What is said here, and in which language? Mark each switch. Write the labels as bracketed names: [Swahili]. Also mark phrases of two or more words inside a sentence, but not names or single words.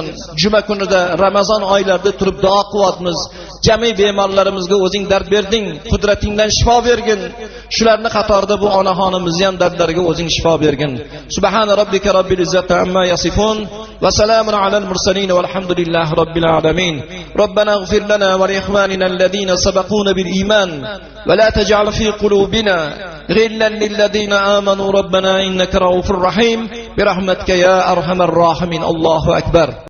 [Uzbek] Juma kunida Ramazon oylarida turib duo qilyapmiz. Jami bemorlarimizga o'zing dard berding, qudratingdan shifo bergin. Shularning qatorida bu onaxonimizni ham dardlariga o'zing shifo bergin. [Arabic] سبحان ربك رب العزة عما يصفون وسلام على المرسلين والحمد لله رب العالمين. ربنا اغفر لنا ولإخواننا الذين سبقونا بالإيمان ولا تجعل في قلوبنا غلا للذين آمنوا ربنا إنك رؤوف رحيم برحمتك يا أرحم الراحمين. الله أكبر.